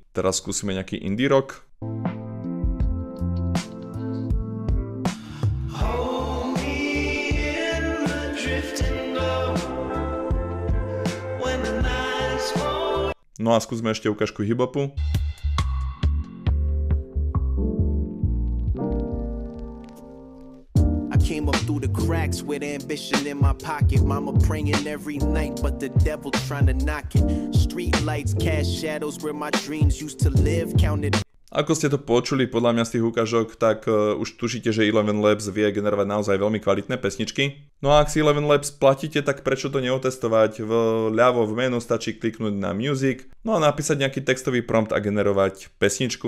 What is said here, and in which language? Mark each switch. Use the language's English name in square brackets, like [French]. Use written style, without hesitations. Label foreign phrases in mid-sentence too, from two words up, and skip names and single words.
[Slovak] Teraz skúsime nejaký indie rock. No a skúsme ešte ukážku hip-hopu. [English] Came up through the cracks with ambition in my pocket. Mama praying every night, but the devil trying to knock it. Street lights cast shadows where my dreams used to live. Counted. [Slovak] Ako ste to počuli podľa mňa z tých ukážok, tak už tušíte, že Eleven Labs vie generovať naozaj veľmi kvalitné pesničky. No a ak si Eleven Labs platíte, tak prečo to neotestovať? Vľavo v menu stačí kliknúť na Music, no a napísať nejaký textový prompt a generovať pesničku.